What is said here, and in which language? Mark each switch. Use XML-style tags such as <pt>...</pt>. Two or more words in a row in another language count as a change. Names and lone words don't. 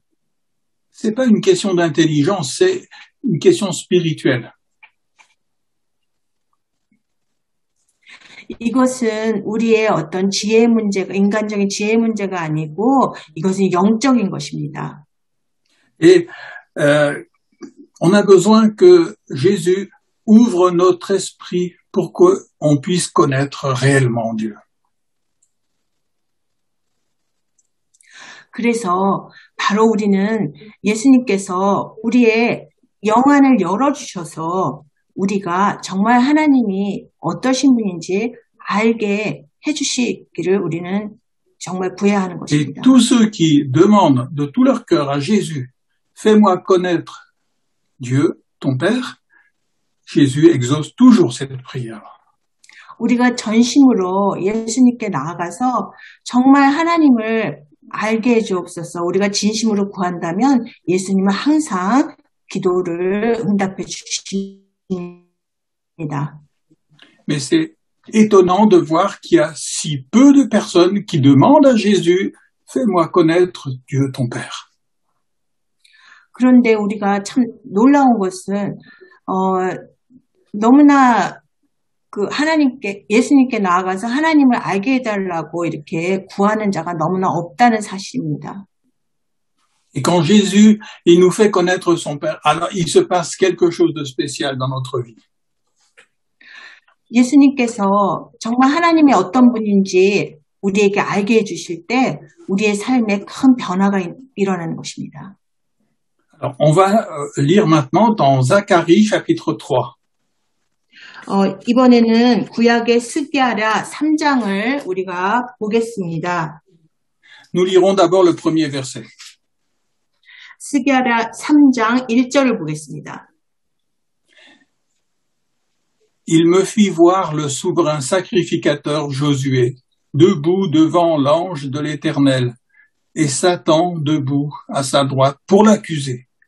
<fr>C'est pas une question d'intelligence, c'est une question spirituelle.</fr> <ko>이것은 우리의 어떤 지혜 문제가, 인간적인 지혜 문제가 아니고 이것은 영적인 것입니다.</ko> <fr>Et on a besoin que Jésus ouvre notre esprit pour qu'on puisse connaître réellement Dieu.</fr> <ko>그래서 바로 우리는 예수님께서 우리의 영안을 열어주셔서 우리가 정말 하나님이 어떠신 분인지 알게 해주시기를 우리는 정말 구해야 하는</ko> <fr>Et</fr> <ko>것입니다.</ko> <fr>tous ceux qui demandent de tout leur cœur à Jésus, fais-moi connaître Dieu, ton Père, Jésus exauce toujours cette prière.</fr> <ko>우리가 전심으로 예수님께 나아가서 정말 하나님을 알게 해주옵소서. 우리가 진심으로 구한다면 예수님은 항상 기도를 응답해 주십니다.</ko> <fr>Mais c'est étonnant de voir qu'il y a si peu de personnes qui demandent à Jésus, fais-moi connaître Dieu, ton Père.</fr> <ko>그런데 우리가 참 놀라운 것은 너무나 예수님께 나아가서 하나님을 알게 해달라고 이렇게 구하는 자가 너무나 없다는 사실입니다.</ko> <fr>Et quand Jésus, il nous fait connaître son Père, alors il se passe quelque chose de spécial dans notre vie.</fr> <ko>예수님께서 정말 하나님이 어떤 분인지 우리에게 알게 해주실 때 우리의 삶에 큰 변화가 일어나는 것입니다.</ko> <fr>Alors, on va lire maintenant dans Zacharie chapitre 3.</fr> <ko>이번에는 구약의 스기랴 3장을 우리가 보겠습니다.</ko> <fr>Nous lirons d'abord le premier verset.</fr> <ko>스기랴 3장 1절을 보겠습니다.</ko> <fr>Il me fit voir le souverain sacrificateur Josué, debout devant l'ange de l'Éternel, et Satan debout à sa droite pour l'accuser.</fr>